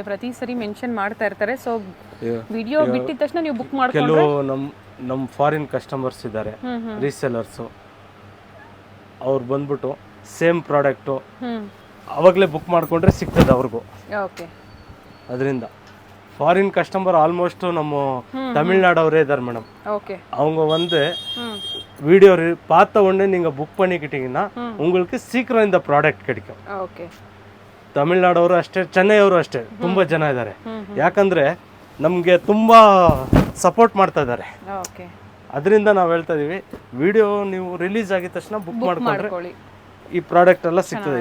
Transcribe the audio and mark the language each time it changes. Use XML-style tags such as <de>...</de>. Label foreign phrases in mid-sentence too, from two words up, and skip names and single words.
<kn>ಪ್ರತಿ ಸರಿ ಮೆನ್ಷನ್ ಮಾಡ್ತಾ ಇರ್ತಾರೆ. ಸೊ ವಿಡಿಯೋ ಬಿಟ್ಟಿದ ತಕ್ಷಣ ನೀವು ಬುಕ್ ಮಾಡ್ಕೊಂಡು. ಕೆಲವು ನಮ್ಮ</kn> <en>foreign customers</en> <kn>ಇದ್ದಾರೆ, ರೀಸೆಲರ್ಸು, ಅವ್ರು ಬಂದ್ಬಿಟ್ಟು</kn> <en>same product</en> <kn>ಅವಾಗಲೇ ಬುಕ್ ಮಾಡಿಕೊಂಡ್ರೆ ಸಿಗ್ತದೆ ಅವ್ರಿಗೂ. ಓಕೆ. ಅದರಿಂದ</kn> <en>foreign customer almost</en> <kn>ನಮ್ಮ ತಮಿಳುನಾಡವರೇ ಇದ್ದಾರೆ ಮೇಡಂ.</kn> <ta>ஓகே. அவங்க வந்து வீடியோ பார்த்த உடனே நீங்கள் புக் பண்ணிக்கிட்டீங்கன்னா உங்களுக்கு சீக்கிரம் இந்த ಪ್ರಾಡಕ್ಟ್ கிடைக்கும்.</ta> <kn>ಓಕೆ. ತಮಿಳ್ನಾಡವರು ಅಷ್ಟೇ, ಚೆನ್ನೈ ಅವರು ಅಷ್ಟೇ, ತುಂಬ ಜನ ಇದ್ದಾರೆ. ಯಾಕಂದರೆ ನಮಗೆ ತುಂಬ ಸಪೋರ್ಟ್ ಮಾಡ್ತಾ ಇದ್ದಾರೆ. ಓಕೆ. ಅದರಿಂದ ನಾವು ಹೇಳ್ತಾ ಇದೀವಿ, ವಿಡಿಯೋ ನೀವು ರಿಲೀಸ್ ಆಗಿದ ತಕ್ಷಣ ಬುಕ್ ಮಾಡ್ಕೊಂಡ್ರೆ ಈ ಪ್ರಾಡಕ್ಟ್ ಎಲ್ಲ ಸಿಗ್ತದೆ.</kn>